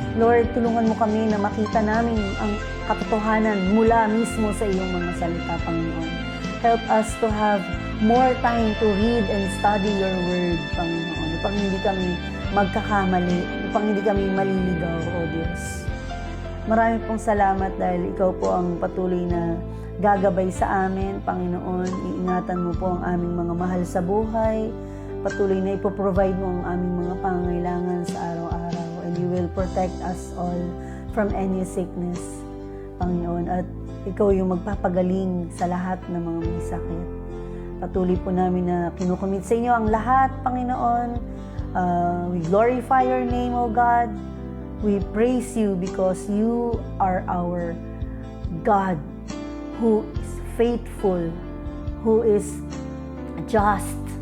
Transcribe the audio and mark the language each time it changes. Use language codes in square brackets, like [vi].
[tl] Lord, tulungan mo kami na makita namin ang katotohanan mula mismo sa iyong mga salita, Panginoon. [en] Help us to have more time to read and study your word, Panginoon. [tl] Upang hindi kami magkakamali, upang hindi kami maliligaw, O Diyos. Marami pong salamat dahil ikaw po ang patuloy na gagabay sa amin, Panginoon. Iingatan mo po ang aming mga mahal sa buhay. Patuloy na ipoprovide mo ang aming mga pangangailangan sa araw-araw. [en] And you will protect us all from any sickness, Panginoon. [tl] At ikaw yung magpapagaling sa lahat ng mga may sakit. Patuloy po namin na kinukumit sa inyo ang lahat, Panginoon. [en] We glorify your name, O God. We praise you because you are our God who is faithful, who is just.